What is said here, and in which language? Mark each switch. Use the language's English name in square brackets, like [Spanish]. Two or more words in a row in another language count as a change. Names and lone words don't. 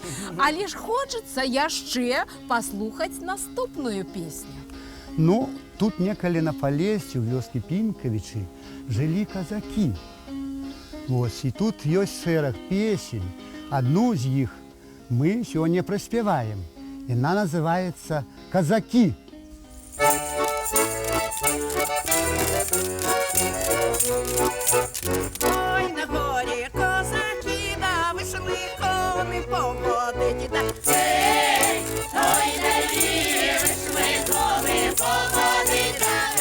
[Belarusian] Але ж хочацца яшчэ паслухаць наступную песню. Ну, тут некалі на Палесе, у вёскі Пінкавічы, жылі казакі. Вось, і тут ёсць шэраг песень. Адну з іх мы сёння праспяваем. Яна называецца «Казакі». [Ukrainian] Ой, на горі козаки, да вийшли кони поводить, да. Ей, ой, на люлі вийшли кони поводить, да.